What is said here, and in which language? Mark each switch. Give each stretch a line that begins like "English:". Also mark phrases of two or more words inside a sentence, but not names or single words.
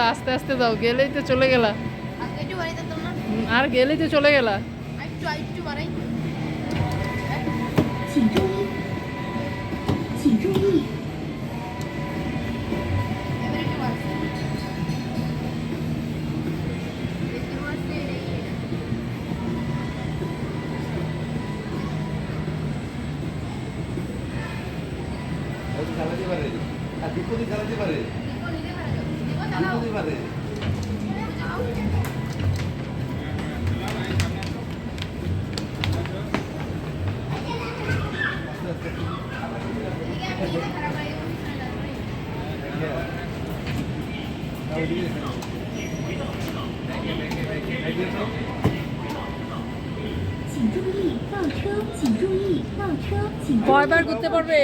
Bangla: আস্তে আস্তে দাও, গেলেই তো চলে গেলা। একটু বাড়াই দিতাম না? আর গেলেই তো চলে গেলা। একটু বাড়াই।
Chinese: 请注意，请注意，
Bangla: এবার একটু বাড়ছে। দেখতে পাচ্ছি এই চালাতে পারে আর বিপদে চালাতে পারে দেখো নিজে পারে যাও। দেখো চালাও। বিপদে পারে চালাও। এদিকে আমি নিজে খারাপ হয়ে গেছি, পিছনে যাচ্ছি।
Chinese: 请注意倒车，请注意倒车，请注意
Bangla: কয়বার ঘুরতে পারবে?